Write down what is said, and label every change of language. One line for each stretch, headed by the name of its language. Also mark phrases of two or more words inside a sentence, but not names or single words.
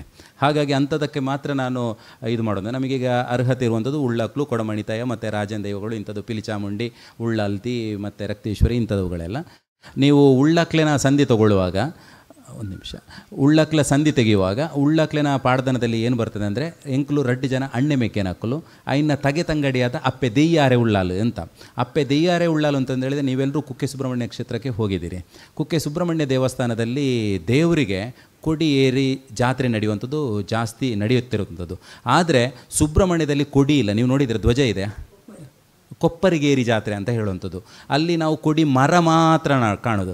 Kannada: ಹಾಗಾಗಿ ಅಂಥದಕ್ಕೆ ಮಾತ್ರ ನಾನು ಇದು ಮಾಡೋದು. ನಮಗೀಗ ಅರ್ಹತೆ ಇರುವಂಥದ್ದು ಉಳ್ಳಕ್ಲು, ಕೊಡಮಣಿತಾಯ ಮತ್ತು ರಾಜನ ದೈವಗಳು, ಇಂಥದ್ದು ಪಿಲಿಚಾಮುಂಡಿ, ಉಳ್ಳಲ್ತಿ ಮತ್ತು ರಕ್ತೇಶ್ವರಿ, ಇಂಥವುಗಳೆಲ್ಲ. ನೀವು ಉಳ್ಳಕ್ಲೆನ ಸಂಧಿ ತಗೊಳ್ಳುವಾಗ, ಒಂದು ನಿಮಿಷ, ಉಳ್ಳಕ್ಲ ಸಂಧಿ ತೆಗೆಯುವಾಗ ಉಳ್ಳಕ್ಲೆನ ಪಾಡ್ದನದಲ್ಲಿ ಏನು ಬರ್ತದೆ ಅಂದರೆ,
Tulu: ಎಂಕ್ಲು ರಡ್ಡು ಜನ ಅಣ್ಣೆ ಮೇಕೆನಕ್ಕಲು ಐನ ತಗೆ ತಂಗಡಿಯಾದ ಅಪ್ಪೆ ದೆಯ್ಯಾರೆ ಉಳ್ಳಾಲು ಅಂತ.
Kannada: ಅಪ್ಪೆ ದೆಯ್ಯಾರೆ ಉಳ್ಳಾಲು ಅಂತಂದು ಹೇಳಿದರೆ, ನೀವೆಲ್ಲರೂ ಕುಕ್ಕೆ ಸುಬ್ರಹ್ಮಣ್ಯ ಕ್ಷೇತ್ರಕ್ಕೆ ಹೋಗಿದ್ದೀರಿ. ಕುಕ್ಕೆ ಸುಬ್ರಹ್ಮಣ್ಯ ದೇವಸ್ಥಾನದಲ್ಲಿ ದೇವರಿಗೆ ಕೊಡಿ ಏರಿ ಜಾತ್ರೆ ನಡೆಯುವಂಥದ್ದು ಜಾಸ್ತಿ ನಡೆಯುತ್ತಿರುವಂಥದ್ದು. ಆದರೆ ಸುಬ್ರಹ್ಮಣ್ಯದಲ್ಲಿ ಕೊಡಿ ಇಲ್ಲ. ನೀವು ನೋಡಿದರೆ ಧ್ವಜ ಇದೆ, ಕೊಪ್ಪರಿಗೇರಿ ಜಾತ್ರೆ ಅಂತ ಹೇಳುವಂಥದ್ದು. ಅಲ್ಲಿ ನಾವು ಕೊಡಿ ಮರ ಮಾತ್ರ ಕಾಣೋದು.